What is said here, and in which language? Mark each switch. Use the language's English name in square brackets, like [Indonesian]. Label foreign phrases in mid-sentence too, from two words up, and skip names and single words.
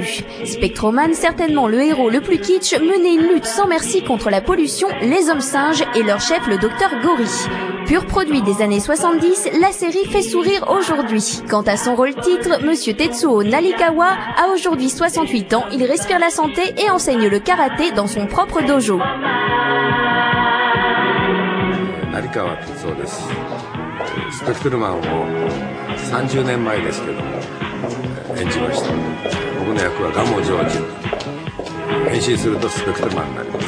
[French] Spectroman, certainement le héros le plus kitsch, menait une lutte sans merci contre la pollution, les hommes singes et leur chef le docteur Gory. Pur produit des années 70, la série fait sourire aujourd'hui. Quant à son rôle titre, Monsieur Tetsuo Narikawa a aujourd'hui 68 ans, il respire la santé et enseigne le karaté dans son propre dojo. [Japanese] 成川哲夫です。スペクトルマンを30年前ですけども演じました。僕の役は蒲生ジョージ。変身するとスペクトルマンになります。